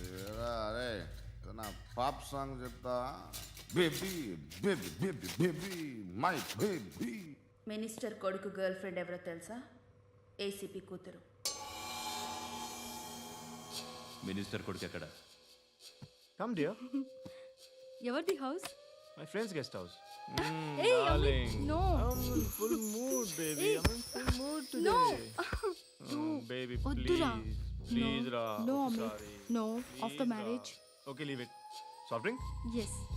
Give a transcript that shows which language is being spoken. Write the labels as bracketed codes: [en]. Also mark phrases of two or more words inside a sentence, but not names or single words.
[te] రే నా [en] pop song [te] చెప్తా. [en] baby baby baby baby my baby. [te] మినిస్టర్ కొడుకు [en] girl friend [te] ఎవరో తెలుసా? ఏసీపీ కూతురు. మినిస్టర్ కొడుకు ఎక్కడ? [en] Come dear. [te] ఎవరిది హౌస్? [en] My friend's guest house. Hey, Amit, no. Full mood baby. I'm in full mood today. No. Baby [te] Oddura. [en] please ra. No, Amit. Sorry. No, Please, after ra. marriage. Okay, leave it. Soft drink? Yes.